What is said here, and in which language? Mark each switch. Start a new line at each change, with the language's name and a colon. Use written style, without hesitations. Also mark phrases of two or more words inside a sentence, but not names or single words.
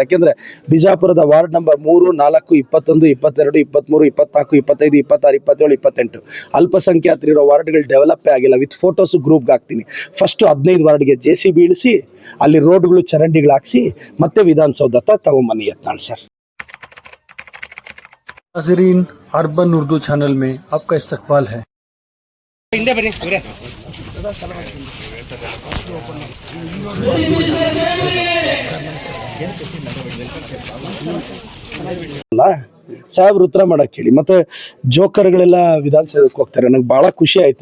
Kannada: ಯಾಕೆಂದರೆ ಬಿಜಾಪುರದ
English: ward number
Kannada: 3, 4, 21, 22, 23, 24, 25, 26, 27, 28 ಅಲ್ಪಸಂಖ್ಯಾತರಿರೋ ವಾರ್ಡ್ಗಳು ಡೆವಲಪ್ಪೇ ಆಗಿಲ್ಲ.
English: with photos
Kannada: ಗ್ರೂಪ್ಗೆ ಹಾಕ್ತೀನಿ. ಫಸ್ಟು 15 ವಾರ್ಡ್ಗೆ JCB ಇಳಿಸಿ, ಅಲ್ಲಿ ರೋಡ್ಗಳು ಚರಂಡಿಗಳು ಹಾಕ್ಸಿ, ಮತ್ತೆ ವಿಧಾನಸೌಧ ಹತ್ರ ತಗೊಂಬನ್ನಿ ಯತ್ನಾಳ್ ಸರ್.
Urdu: ناظرین، اربن اردو چینل میں آپ کا استقبال ہے.
Kannada: ಸಾಹೇಬ್ರು ಉತ್ತರ ಮಾಡಕ್ಕೆ ಹೇಳಿ. ಮತ್ತೆ ಜೋಕರ್ಗಳೆಲ್ಲ ವಿಧಾನಸೌಧಕ್ಕೆ ಹೋಗ್ತಾರೆ. ನನಗೆ ಭಾಳ ಖುಷಿ ಆಯಿತು.